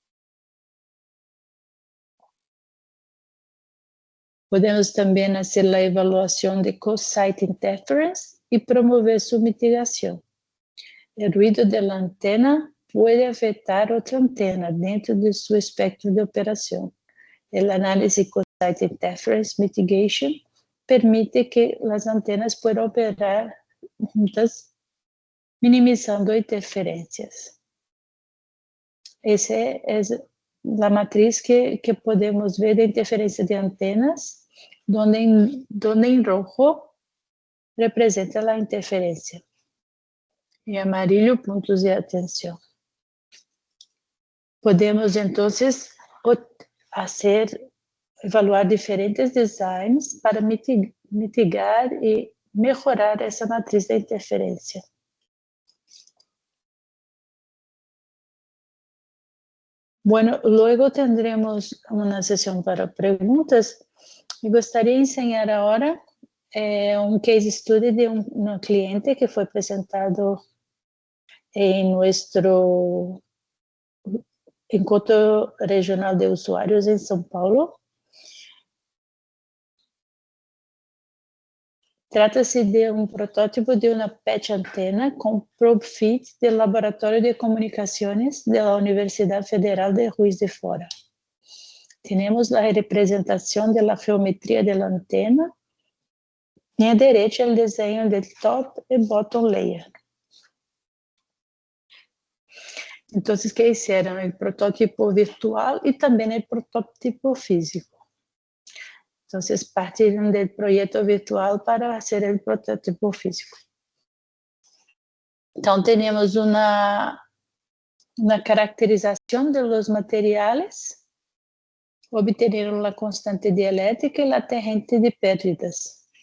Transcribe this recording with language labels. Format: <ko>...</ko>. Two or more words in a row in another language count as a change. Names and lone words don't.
<pt>Podemos também fazer a avaliação de</pt> <en>co-site interference</en> <pt>e promover sua mitigação. O ruído da antena pode afetar outra antena dentro de seu espectro de operação. A análise</pt> <en>co-site interference mitigation</en> <pt>permite que as antenas possam operar juntas, minimizando interferências. Essa é a matriz que podemos ver de interferência de antenas, donde em rojo representa a interferência. Em amarillo, pontos de atenção. Podemos, então, evaluar diferentes designs para mitigar e melhorar essa matriz de interferência.</pt> <es>Bueno, luego tendremos</es> <pt>uma sessão para perguntas. Me gostaria de ensinar agora um</pt> <en>case study</en> <pt>de um cliente que foi apresentado em nosso Encontro Regional de Usuários em São Paulo. Trata-se de um protótipo de uma patch antena com</pt> <en>probe feed</en> <pt>do Laboratório de Comunicações da Universidade Federal de Juiz de Fora. Temos a representação da geometria da antena e à direita o desenho do top e</pt> <en>bottom layer.</en> <pt>Então, que hicieron o protótipo virtual e também o protótipo físico. Então, partiram do projeto virtual para fazer o protótipo físico. Então, temos uma caracterização dos materiais, obtiveram a constante dielétrica e a tangente de pérdidas.</pt>